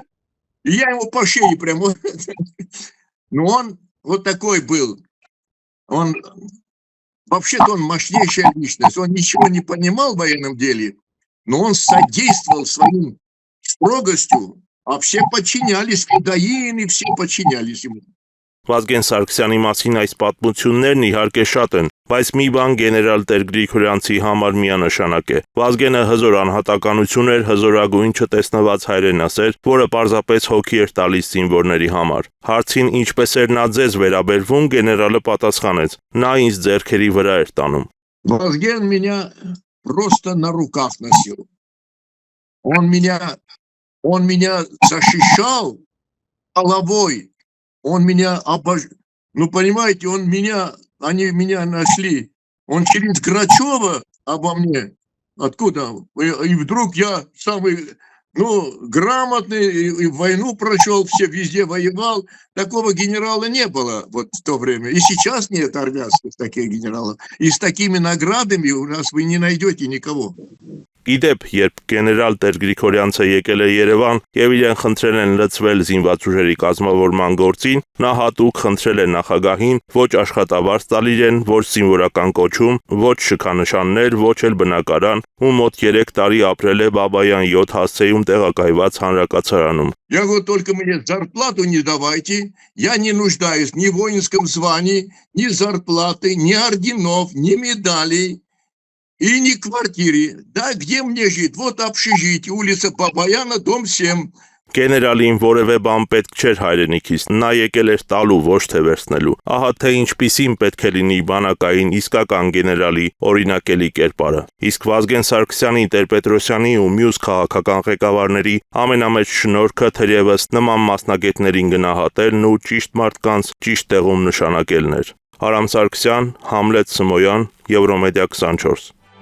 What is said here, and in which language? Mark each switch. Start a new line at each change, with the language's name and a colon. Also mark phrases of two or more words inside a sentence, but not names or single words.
Russian: И я его по шее прямо... Но он вот такой был. Он... Вообще-то он мощнейшая личность. Он ничего не понимал в военном деле, но он содействовал своим строгостью, а все подчинялись, федоины, все подчинялись ему.
Armenian: Վազգեն Սարգսյանի մասին այս պատմություններն իհարկե շատ են, բայց մի բան գեներալ Տեր Գրիգորյանցի համար միանշանակ է։ Վազգենը հզոր անհատականություն էր, հզորագույն չտեսնված հայրենասեր, որը պարզապես հոգի էր տալիս զինվորների համար։ Հարցին ինչպես էր նա ձեզ վերաբերվում, գեներալը պատասխանեց. նա ինձ ձեռքերի վրա էր տանում։
Russian: Вазген меня просто на руках носил. Он меня защищал головой. Он меня Ну, понимаете, они меня нашли. Он через Грачева обо мне. Откуда? И вдруг я самый, грамотный, и войну прошел, везде воевал. Такого генерала не было вот в то время. И сейчас нет армянских таких генералов. И с такими наградами у нас вы не найдете никого.
Armenian: Գիտեք, երբ գեներալ Տեր Գրիգորյանցը եկել է Երևան եւ իրեն խնդրել են լծվել զինված ուժերի կազմավորման գործին, նա հատուկ խնդրել է նախագահին ոչ աշխատավարձ տալ իրեն, ոչ զինվորական կոչում, ոչ շքանշաններ, ոչ էլ բնակարան, ու մոտ 3 տարի ապրել է Բաբայան 7 հասցեում տեղակայված հանրակացարանում։
Russian: Я говорю, только мне зарплату не давайте, я не нуждаюсь ни в воинском звании, ни зарплаты, ни орденов, ни медалей. И не квартире. Да, где мне жить? Вот общежитие, улица Бабаяна, дом 7.
Armenian: Գեներալին որևէ բան պետք չէր հայրենիքից, նա եկել էր տալու, ոչ թե վերցնելու։ Ահա թե ինչպիսին պետք է լինի բանակային իսկական գեներալի օրինակելի կերպարը։ Իսկ Վազգեն Սարգսյանի, Տեր-Պետրոսյանի ու մյուս քաղաքական ղեկավարների ամենամեծ շնորհքը թերևս նման մասնագետներին գնահատելն ու ճիշտ մարդկանց ճիշտ տեղում նշանակելն էր։ Արամ Սարգսյան, Համլետ Սմոյան, Եվրոմեդիա 24